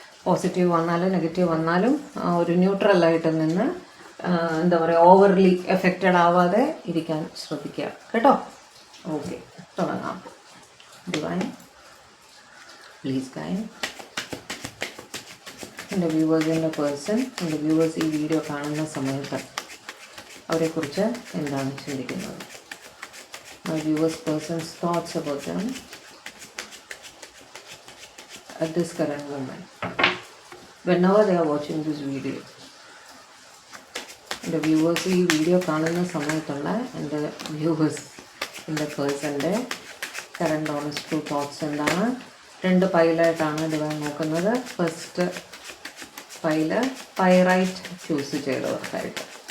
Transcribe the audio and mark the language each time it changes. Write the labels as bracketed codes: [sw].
[ml] Positive വന്നാലും negative വന്നാലും ഒരു ന്യൂട്രലായിട്ട് നിന്ന് എന്താ പറയുക, ഓവർലി എഫക്റ്റഡ് ആവാതെ ഇരിക്കാൻ ശ്രദ്ധിക്കുക കേട്ടോ. [en] okay, [ml] തുടങ്ങാം. [en] Divine please guide. [ml] എൻ്റെ വ്യൂവേഴ്സിൻ്റെ പേഴ്സൺ, എൻ്റെ വ്യൂവേഴ്സ് ഈ വീഡിയോ കാണുന്ന സമയത്ത് അവരെക്കുറിച്ച് എന്താണ് ചിന്തിക്കുന്നത്? [en] My viewers person's thoughts about them at this current moment, whenever they are watching this video. [ml] എൻ്റെ വ്യൂവേഴ്സ് ഈ വീഡിയോ കാണുന്ന സമയത്തുള്ള എൻ്റെ വ്യൂവേഴ്സ്, എൻ്റെ പേഴ്സൻ്റെ കറണ്ട് ഓണസ്റ്റ് ട്രൂ തോട്ട്സ് എന്താണ്? 2 പൈലായിട്ടാണ് ഡിവൈൻ നോക്കുന്നത്. First pile pyrite choose ചെയ്തവർക്കായിട്ട്.